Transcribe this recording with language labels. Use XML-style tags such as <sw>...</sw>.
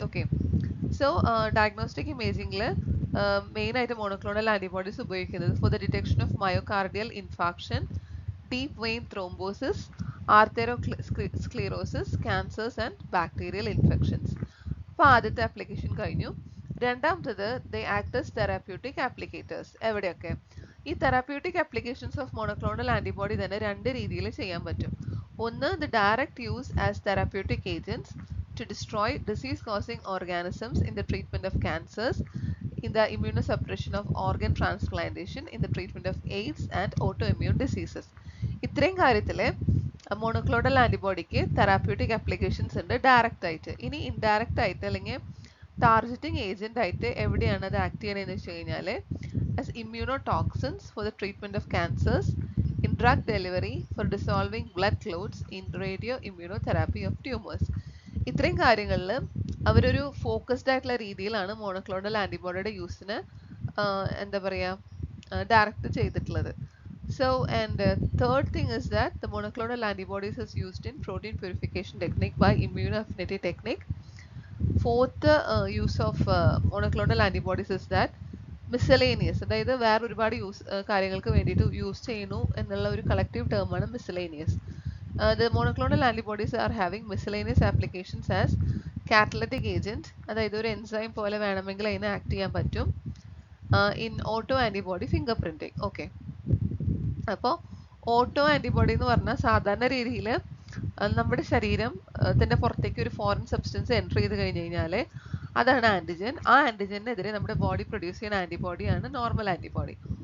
<en>okay, so diagnostic ഇമേജിംഗിൽ</en> <ml>മെയിനായിട്ട്</ml> <en>monoclonal antibodies</en> <ml>ഉപയോഗിക്കുന്നത്</ml> <en>For the detection of myocardial infarction, deep vein thrombosis, atherosclerosis, cancers and bacterial infections.</en> <ml>അപ്പോൾ ആദ്യത്തെ application കഴിഞ്ഞു. രണ്ടാമത്തത്</ml> <en>They act as therapeutic applicators.</en> <ml>എവിടെയൊക്കെ? ഈ</ml> <en>therapeutic applications of monoclonal antibody</en> <ml>തന്നെ 2 രീതിയിൽ ചെയ്യാൻ പറ്റും. ഒന്ന്,</ml> <en>the direct use as therapeutic agents to destroy disease-causing organisms in the treatment of cancers, in the immunosuppression of organ transplantation, in the treatment of AIDS and autoimmune diseases.</en> <ml>ഇത്രയും കാര്യത്തില് monoclonal ആന്റിബോഡിക്ക് therapeutic applications ഉണ്ട് direct ആയിട്ട്. ഇനി indirect ആയിട്ട് അല്ലെങ്കിൽ targeting agent ആയിട്ട് എവിടെയാണ് അത് ആക്ട് ചെയ്യണമെന്ന് വെച്ച് കഴിഞ്ഞാൽ</ml> <en>as immunotoxins for the treatment of cancers, in drug delivery for dissolving blood clots, in radio immunotherapy of tumors.</en> <ml>ഇത്രയും കാര്യങ്ങളിൽ അവരൊരു ഫോക്കസ്ഡ് ആയിട്ടുള്ള രീതിയിലാണ് മോണോക്ലോണൽ ആന്റിബോഡിയുടെ യൂസിന് എന്താ പറയുക ഡയറക്റ്റ് ചെയ്തിട്ടുള്ളത്.</ml> <en>So, and third thing is that the monoclonal antibodies is used in protein purification technique by immunoaffinity technique. Fourth use of monoclonal antibodies is that miscellaneous,</en> <ml>അതായത് വേറെ ഒരുപാട് കാര്യങ്ങൾക്ക് വേണ്ടിയിട്ട് യൂസ് ചെയ്യുന്നു എന്നുള്ള ഒരു collective ടേമാണ് miscellaneous.</ml> <en>The monoclonal antibodies are having miscellaneous applications as catalytic agent,</en> <ml>അതായത് ഒരു എൻസൈം പോലെ വേണമെങ്കിൽ അതിനെ ആക്ട് ചെയ്യാൻ പറ്റും.</ml> <en>In auto antibody fingerprinting. Okay.</en> <ml>അപ്പോൾ ഓട്ടോ ആന്റിബോഡി എന്ന് പറഞ്ഞാൽ സാധാരണ രീതിയിൽ നമ്മുടെ ശരീരത്തിന്റെ പുറത്തേക്ക് ഒരു ഫോറിൻ സബ്സ്റ്റൻസ് എൻ്റർ ചെയ്ത് കഴിഞ്ഞ് കഴിഞ്ഞാൽ അതാണ് ആന്റിജൻ. ആ ആന്റിജനെതിരെ നമ്മുടെ ബോഡി പ്രൊഡ്യൂസ് ചെയ്യുന്ന ആന്റിബോഡിയാണ് നോർമൽ ആന്റിബോഡി.</ml>